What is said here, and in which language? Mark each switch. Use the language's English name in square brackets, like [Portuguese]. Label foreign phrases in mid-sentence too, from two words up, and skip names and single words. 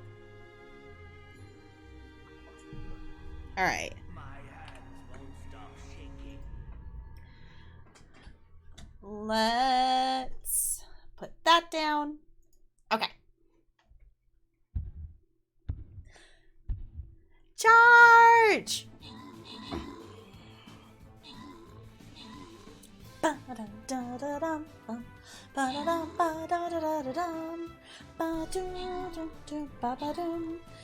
[English] Alright. Let's put that down. Okay. Charge! Ba-da-da-da-dum, ba-da-dum-ba-da-da-da-dum, ba-dum-dum-dum, ba-ba-dum.